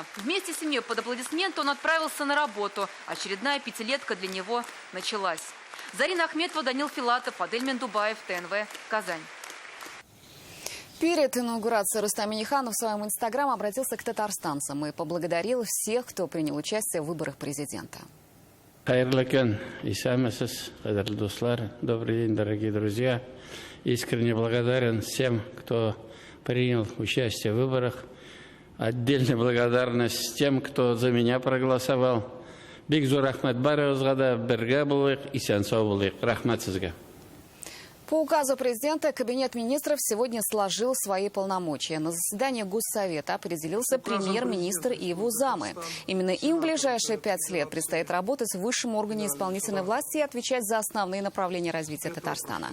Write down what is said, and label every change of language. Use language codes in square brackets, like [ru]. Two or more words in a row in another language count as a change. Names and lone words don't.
[ru] Вместе с семьей под аплодисменты он отправился на работу. Очередная пятилетка для него началась. Зарина Ахметова, Данил Филатов, Адель Мендубаев, ТНВ, Казань. Перед инаугурацией Рустам Минниханов в своем инстаграм обратился к татарстанцам и поблагодарил всех, кто принял участие в выборах президента. [tt] Хайрлы күн, исәмесез, кадерле дуслар, [ru] добрый день, дорогие друзья. Искренне благодарен всем, кто принял участие в выборах. Отдельная благодарность тем, кто за меня проголосовал. [tt] Бик зор рахмат барыгызга да, бергә булыйк, исән сау булыйк. Рахмат сезгә. [ru] По указу президента Кабинет министров сегодня сложил свои полномочия. На заседании Госсовета определился премьер-министр и его замы. Именно им в ближайшие 5 лет предстоит работать в высшем органе исполнительной власти и отвечать за основные направления развития Татарстана.